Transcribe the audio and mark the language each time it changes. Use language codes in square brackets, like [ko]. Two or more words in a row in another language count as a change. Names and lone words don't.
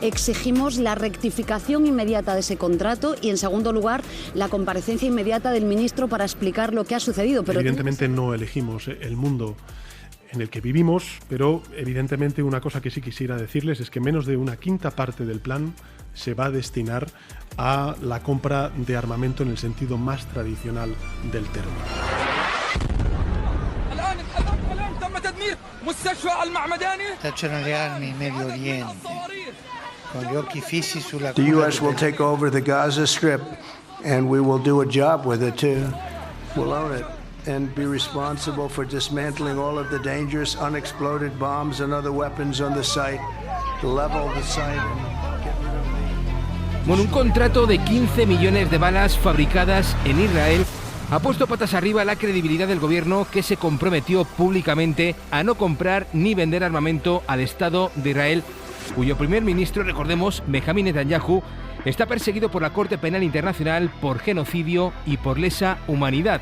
[es] Exigimos la rectificación inmediata de ese contrato y, en segundo lugar, la comparecencia inmediata del ministro para explicar lo que ha sucedido. Pero evidentemente no elegimos el mundo en el que vivimos, pero evidentemente una cosa que sí quisiera decirles es que menos de una quinta parte del plan se va a destinar a la compra de armamento en el sentido más tradicional del término. [it] Staccionano le armi in Medio Oriente, con gli occhi fissi sulla [en] The U.S. will take over the Gaza Strip, and we will do a job with it too. We'll own it and be responsible for dismantling all of the dangerous unexploded bombs and other weapons on the site, level the site and get rid of the... [es] Bueno, un contrato de 15 millones de balas fabricadas en Israel ha puesto patas arriba la credibilidad del gobierno, que se comprometió públicamente a no comprar ni vender armamento al Estado de Israel, cuyo primer ministro, recordemos, Benjamin Netanyahu, está perseguido por la Corte Penal Internacional por genocidio y por lesa humanidad.